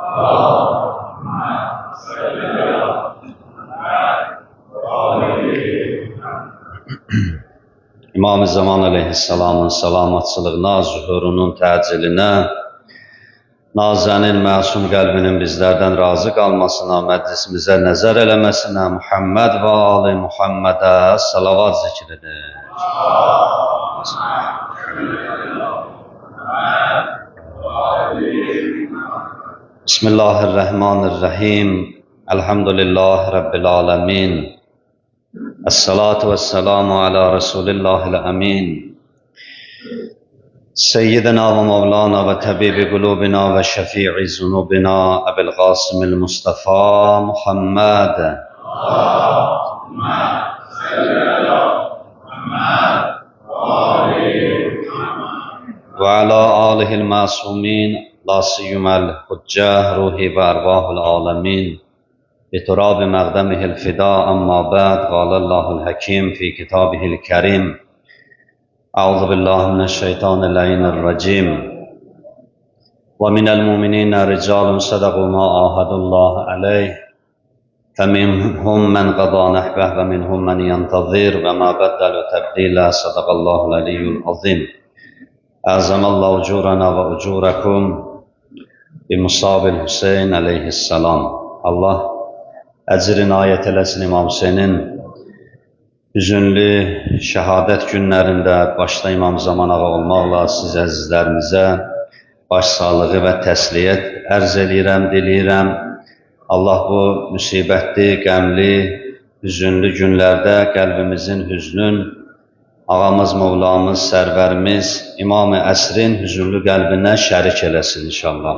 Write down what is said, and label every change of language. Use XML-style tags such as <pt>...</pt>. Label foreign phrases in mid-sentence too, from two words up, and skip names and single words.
<az>İmam-ı Zaman əleyhissalamın salamatçılığına, zuhurunun təcillinə, Nazənin məsum qəlbinin bizlərdən razı qalmasına, məclisimizə nəzər eləməsinə, Muhammed və Ali Muhammedə salavat zikr edir.</az> <ar>Bismillahirrahmanirrahim. الحمد لله رب العالمين. الصلاة والسلام على رسول الله الأمين. سيدنا ومولانا وطبيب قلوبنا وشفيع ذنوبنا أبي القاسم المصطفى محمد. وعلى آله المعصومين لا سيما الحجة روحي وأرواح العالمين. بتراب مقدمه الفداء أما بعد قال الله الحكيم في كتابه الكريم أعوذ بالله من الشيطان اللعين الرجيم ومن المؤمنين رجال صدقوا ما عاهدوا الله عليه فمنهم من قضى نحبه ومنهم من ينتظر وما بدلوا تبديلا صدق الله العلي العظيم أعظم الله أجورنا وأجوركم بمصاب الحسين عليه السلام.</ar> <az>Allah əcr inayət eləsin İmam Hüseynin hüzünlü şəhadət günlərində başda İmam Zaman ağa olmaqla siz əzizlərimizə baş sağlığı və təsliyyət ərz eləyirəm, diləyirəm. Allah bu müsibətli, qəmli, hüzünlü günlərdə qəlbimizin hüznün, ağamız, Mevlamız, sərvərimiz, İmam-ı Əsrin hüzünlü qəlbinə şərik eləsin inşallah.</az>